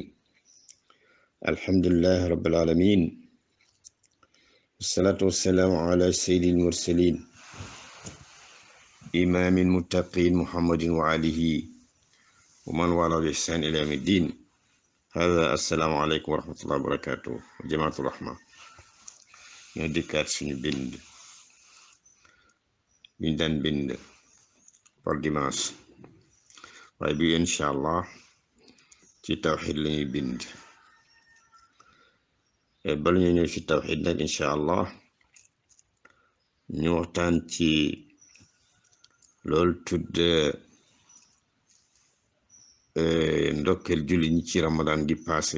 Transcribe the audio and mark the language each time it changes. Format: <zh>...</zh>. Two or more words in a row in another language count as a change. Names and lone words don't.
<ar>الحمد لله رب العالمين، والصلاة والسلام على سيد المرسلين إمام المتقين محمد وآله ومن والاه بإحسان إلى يوم الدين. هذا السلام عليكم ورحمة الله وبركاته. جماعة الرحمة،</ar> <wo>ñoo dikkaat suñu bind</wo> <fr>par dimanche,</fr> <wo>waaye bi</wo> <ar>إن شاء الله</ar> <wo>ci tawxid lañuy bind. bala ñu ñëw ci tawxid nag</wo> <ar>إن شاء الله</ar> <wo>ñu waxtaan ci loolu tudd ndokkeel julli ñi ci ramadan gi passé.</wo>